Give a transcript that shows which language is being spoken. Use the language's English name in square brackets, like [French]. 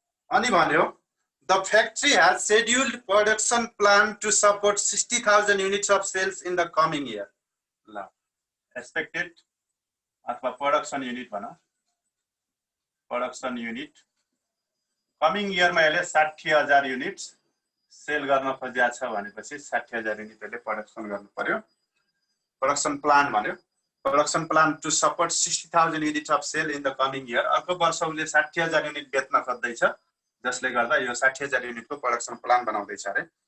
[Nepali] अनि भन्यो [English] the factory has scheduled production plan to support 60,000 units of sales in the coming year. [Nepali] ल expected अथवा production unit भन, production unit coming year मा यसले 60,000 units sale गर्न खोजिया छ भनेपछि 60,000 युनिटले प्रोडक्सन गर्नु पर्यो। [English] production plan [Nepali] भन्यो, [English] Production plan to support 60,000 units of sale in the coming year. [Nepali] अर्को वर्ष उसले 60,000 युनिट बेच्न खोज्दै छ, जसले गर्दा यो 60,000 युनिटको प्रोडक्सन प्लान बनाउँदै छ रे।